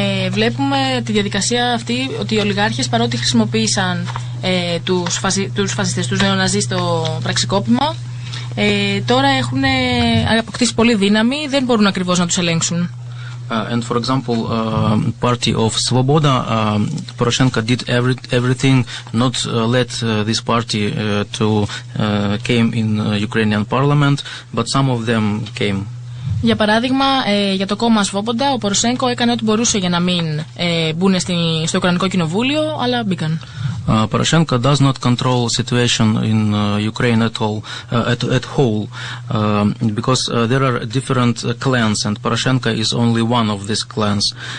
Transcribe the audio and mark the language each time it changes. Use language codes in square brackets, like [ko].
[el] Βλέπουμε τη διαδικασία αυτή ότι οι ολιγάρχες, παρότι χρησιμοποίησαν τους φασιστές, τους νεοναζί στο πραξικόπημα, τώρα έχουν αποκτήσει πολύ δύναμη, δεν μπορούν ακριβώς να τους ελέγξουν. [en] And for example, party of Svoboda, Poroshenko did everything not let this party to came in Ukrainian parliament, but some of them came. [el] Για παράδειγμα, για το κόμμα Σβόμποντα, ο Ποροσέγκο έκανε ό,τι μπορούσε για να μην μπουν στο Ουκρανικό Κοινοβούλιο, αλλά μπήκαν. [en] Poroshenko does not control situation in Ukraine at all, at whole, because there are different clans, and Poroshenko is only one of these clans.